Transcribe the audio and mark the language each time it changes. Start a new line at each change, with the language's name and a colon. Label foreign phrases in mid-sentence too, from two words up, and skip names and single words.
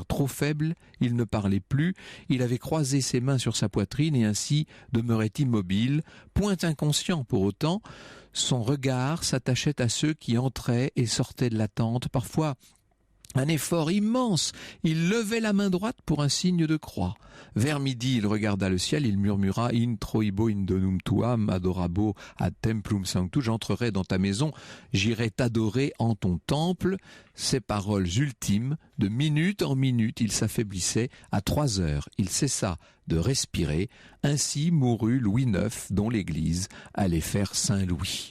French: Trop faible, il ne parlait plus. Il avait croisé ses mains sur sa poitrine et ainsi demeurait immobile, point inconscient pour autant. Son regard s'attachait à ceux qui entraient et sortaient de la tente, parfois un effort immense. Il levait la main droite pour un signe de croix. Vers midi, il regarda le ciel, il murmura «
Latin: In troibo indonum tuam adorabo ad templum sanctus
French: » « J'entrerai dans ta maison, j'irai t'adorer en ton temple ». Ces paroles ultimes, de minute en minute, il s'affaiblissait. À 3 heures, il cessa de respirer. Ainsi mourut Louis IX, dont l'Église allait faire Saint-Louis.